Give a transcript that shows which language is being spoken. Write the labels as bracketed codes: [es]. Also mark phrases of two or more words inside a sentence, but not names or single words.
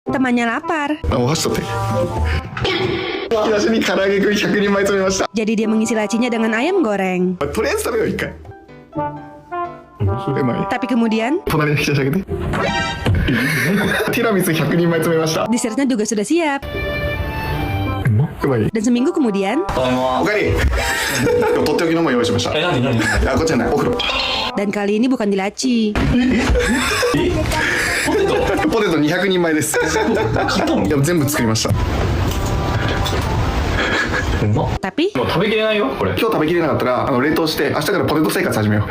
[id] temannya lapar. [ja] お箸取って引き出しに唐揚げくん100人前詰めました。 [id] Jadi dia mengisi lacinya dengan ayam goreng. [ja] とりあえず食べよう一回。うまい。 [id] Tapi kemudian [ja] 隣の引き出し開けて。ティラミス100人前詰めました。 [id] dessertnya juga sudah siap. [ja] うまい。 [id] Dan seminggu kemudian [ja] おかえり。今日とっておきのも用意しました。何何あ、こっちじゃない、お風呂。 [id] dan kali ini bukan di laci. [ja] ポテトポテト200人前です。いや全部作りました。うまっ [id] Tapi [ja] もう食べきれないよこれ今日食べきれなかったら冷凍して明日からポテト生活始めよう。